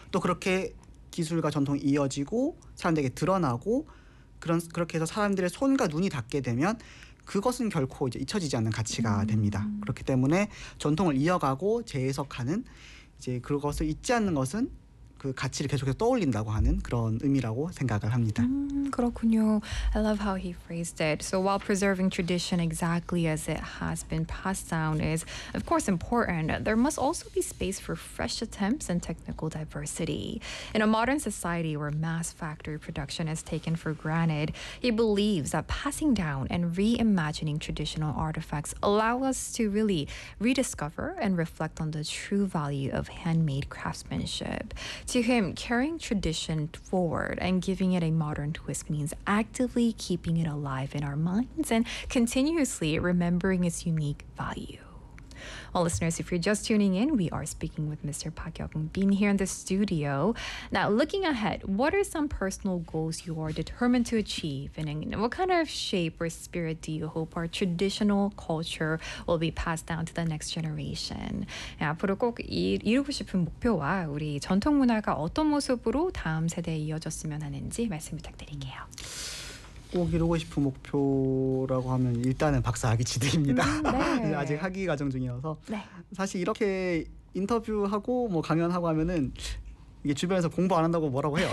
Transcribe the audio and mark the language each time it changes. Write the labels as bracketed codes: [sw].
[ko] 또 그렇게 기술과 전통이 이어지고 사람들에게 드러나고 그렇게 해서 사람들의 손과 눈이 닿게 되면 그것은 결코 이제 잊혀지지 않는 가치가 됩니다. 그렇기 때문에 전통을 이어가고 재해석하는 이제 그것을 잊지 않는 것은 그 가치를 계속해서 떠올린다고 하는 그런 의미라고 생각을 합니다. [en] 그렇군요. I love how he phrased it. So while preserving tradition exactly as it has been passed down is of course important, there must also be space for fresh attempts and technical diversity. In a modern society where mass factory production is taken for granted, he believes that passing down and reimagining traditional artifacts allow us to really rediscover and reflect on the true value of handmade craftsmanship. To him, carrying tradition forward and giving it a modern twist means actively keeping it alive in our minds and continuously remembering its unique value. Well, listeners, if you're just tuning in, we are speaking with Mr. Park Hyuk-bin here in the studio. Now, looking ahead, what are some personal goals you are determined to achieve? And what kind of shape or spirit do you hope our traditional culture will be passed down to the next generation? [ko] 네, 앞으로 꼭 이루고 싶은 목표와 우리 전통 문화가 어떤 모습으로 다음 세대에 이어졌으면 하는지 말씀 부탁드릴게요. 꼭 이루고 싶은 목표라고 하면 일단은 박사학위 취득입니다. 네. 아직 학위 과정 중이어서. 네. 사실 이렇게 인터뷰하고 뭐 강연하고 하면은 이게 주변에서 공부 안 한다고 뭐라고 해요.